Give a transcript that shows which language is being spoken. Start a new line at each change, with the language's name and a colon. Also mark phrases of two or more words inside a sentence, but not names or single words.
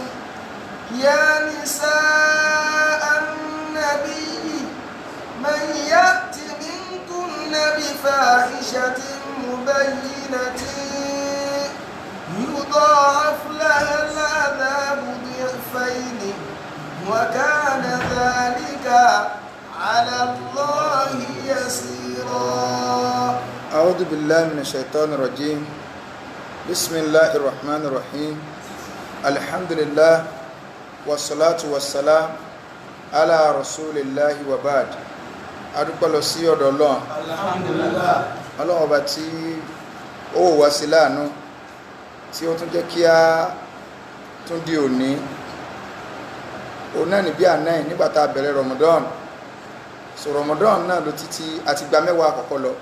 Arabic: يا نساء النبي من يأت منكن بفاحشة مبينة يضاعف لها العذاب ضعفين وكان ذلك على الله يسيرا. أعوذ بالله من الشيطان الرجيم. بسم الله الرحمن الرحيم. الحمد لله والصلاة والسلام على رسول الله وبعد.
Yoruba: adúpẹ́ lọ sí ọ̀dọ̀ Ọlọ́run.
Arabic: الحمد لله.
Yoruba: Ọlọ́run ọba tí ó wò wá sí láàánú tí ó tún jẹ́ kí a tún di òní náà ní bí àná ẹ̀ nígbà tá a bẹ̀rẹ̀ Ramadan. So Ramadan náà ló títí àti gba mẹ́wàá àkọ́kọ́ lọ.